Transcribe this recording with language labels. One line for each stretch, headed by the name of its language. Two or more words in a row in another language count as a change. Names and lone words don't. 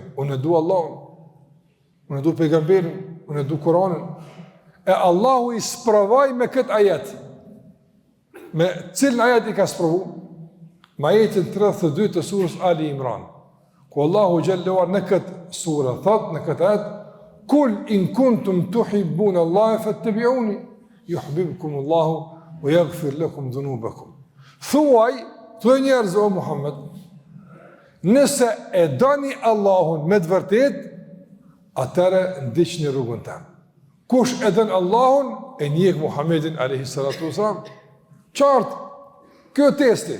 Albanian: Unë e du Allahun, unë e du pejgamberin, unë e du Kur'anin. E Allahu i sprovoi me këtë ajet. Me cilën ajet i ka sprovu? Me ajetin 32 të surës Ali Imran. Ku Allahu xhallahu në këtë surë thot, në këtë ajet,
Arabic: "قل إن كنتم تحبون الله فاتبعوني يحببكم الله ويغفر لكم ذنوبكم."
Albanian: Thuaj, thuaj njerëz o Muhammed, nëse e doni Allahun me të vërtet, atëre ndiqni rrugën tëm. Kush e don Allahun, e njeh Muhammedin
Arabic: عليه الصلاة والسلام.
Albanian: Qartë, kjo testi.